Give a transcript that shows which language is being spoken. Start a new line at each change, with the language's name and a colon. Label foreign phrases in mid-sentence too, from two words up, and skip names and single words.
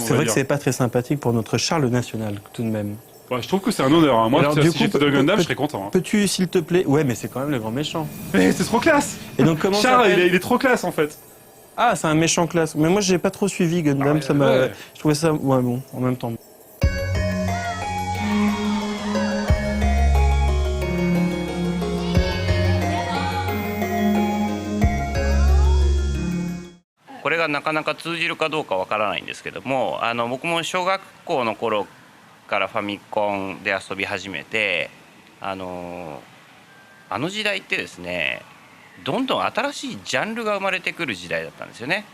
French: C'est vrai que c'est pas très sympathique pour notre Charles national, tout de même. Ouais, je trouve que c'est un honneur. Hein. Moi, Alors, si du coup, j'étais dans Gundam, je serais content. Hein. Peux-tu, s'il te plaît... Ouais, mais c'est quand même le grand méchant. Mais c'est trop classe. Et donc, comment Charles, s'appelle il est trop classe en fait. Ah, c'est un méchant classe. Mais moi, j'ai pas trop suivi Gundam. Ah, Ça m'a... ouais. Je trouvais ça... Ouais, bon, en même temps.
Japanese: これがなかなか通じるかどうかわからないんですけども、僕も小学校の頃からファミコンで遊び始めて、あの時代ってですね、どんどん新しいジャンルが生まれてくる時代だったんですよね。